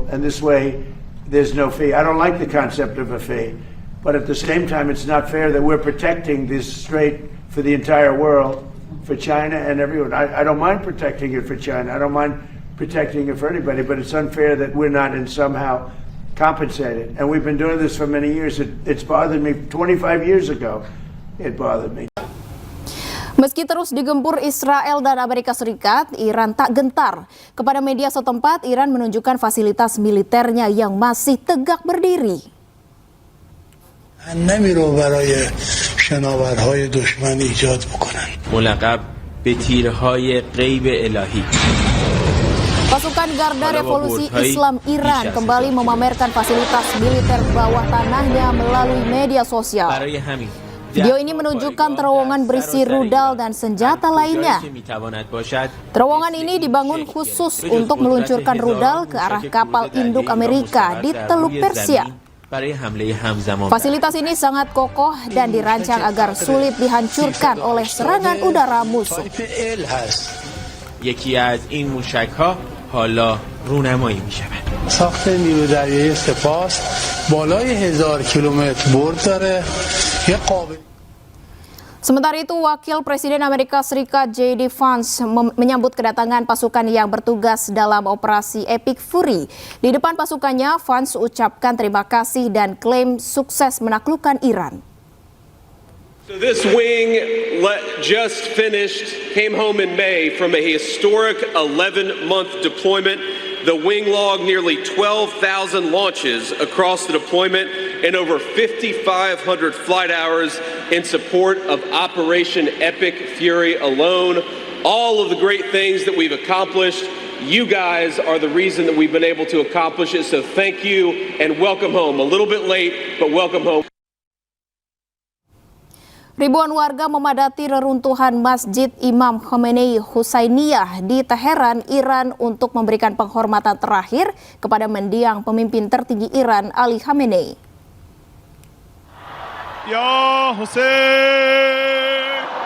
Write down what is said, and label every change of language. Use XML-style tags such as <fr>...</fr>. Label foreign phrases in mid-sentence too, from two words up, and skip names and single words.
<en>And this way, there's no fee. I don't like the concept of a fee, but at the same time, it's not fair that we're protecting this strait for the entire world, for China and everyone. I don't mind protecting it for China. I don't mind protecting it for anybody, but it's unfair that we're not in somehow compensated. And we've been doing this for many years. It's bothered me 25 years ago. It bothered me.</en> <id>Meski terus digempur Israel dan Amerika Serikat, Iran tak gentar. Kepada media setempat, Iran menunjukkan fasilitas militernya yang masih tegak berdiri.</id> <fa>نمیرو برای شناورهای دشمن ایجاد بکنن. ملقب به تیرهای غیب الهی.</fa> <id>Pasukan Garda Revolusi Islam Iran kembali memamerkan fasilitas militer bawah tanahnya melalui media sosial. Video ini menunjukkan terowongan berisi rudal dan senjata lainnya. Terowongan ini dibangun khusus untuk meluncurkan rudal ke arah kapal induk Amerika di Teluk Persia. Fasilitas ini sangat kokoh dan dirancang agar sulit dihancurkan oleh serangan udara musuh.</id> <fa>ساخت نیروی دریایی سپاس بالای 1000 کیلومتر برد داره.</fa> <id>Sementara itu, Wakil Presiden Amerika Serikat J.D. Vance menyambut kedatangan pasukan yang bertugas dalam operasi Epic Fury. Di depan pasukannya, Vance ucapkan terima kasih dan klaim sukses menaklukkan Iran.</id> <en>So this wing just finished, came home in May from a historic 11-month deployment. The wing logged nearly 12,000 launches across the deployment and over 5,500 flight hours in support of Operation Epic Fury alone. All of the great things that we've accomplished, you guys are the reason that we've been able to accomplish it. So thank you and welcome home. A little bit late, but welcome home.</en> <id>Ribuan warga memadati reruntuhan Masjid Imam Khomeini Husainiyah di Teheran, Iran untuk memberikan penghormatan terakhir kepada mendiang pemimpin tertinggi Iran, Ali Khamenei.</id> <ar>Ya Hussein.</ar>